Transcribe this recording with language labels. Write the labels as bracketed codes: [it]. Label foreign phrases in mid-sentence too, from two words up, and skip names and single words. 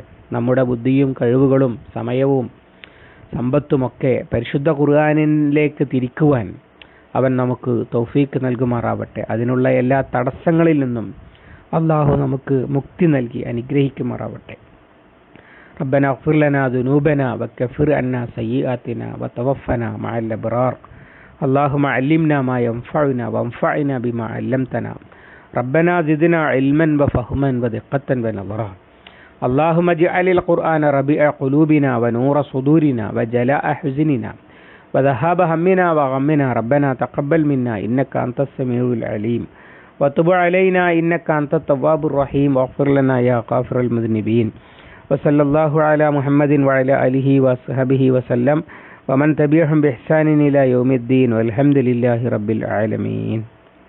[ml] നമ്മുടെ ബുദ്ധിയും കഴിവുകളും സമയവും സമ്പത്തുമൊക്കെ പരിശുദ്ധ ഖുർആനിലേക്ക് തിരിക്കുവാൻ അവൻ നമുക്ക് തൗഫീക്ക് നൽകുമാറാവട്ടെ. അതിനുള്ള എല്ലാ തടസ്സങ്ങളിൽ നിന്നും അള്ളാഹു നമുക്ക് മുക്തി നൽകി അനുഗ്രഹിക്കുമാറാവട്ടെ. [ar] ربنا اغفر لنا ذنوبنا وكفر عنا سيئاتنا وتوفنا مع الأبرار اللهم علمنا ما ينفعنا وانفعنا بما علمتنا ربنا زدنا علما وفهما ودقة ونظرا اللهم اجعل القرآن ربيع قلوبنا ونور صدورنا وجلاء حزننا وذهاب همنا وغمنا ربنا تقبل منا إنك أنت السميع العليم وتب علينا إنك أنت التواب الرحيم واغفر لنا يا غافر المذنبين وصلى الله على محمد وعلى آله وصحبه وسلم ومن تبعهم بإحسان إلى يوم الدين والحمد لله رب العالمين.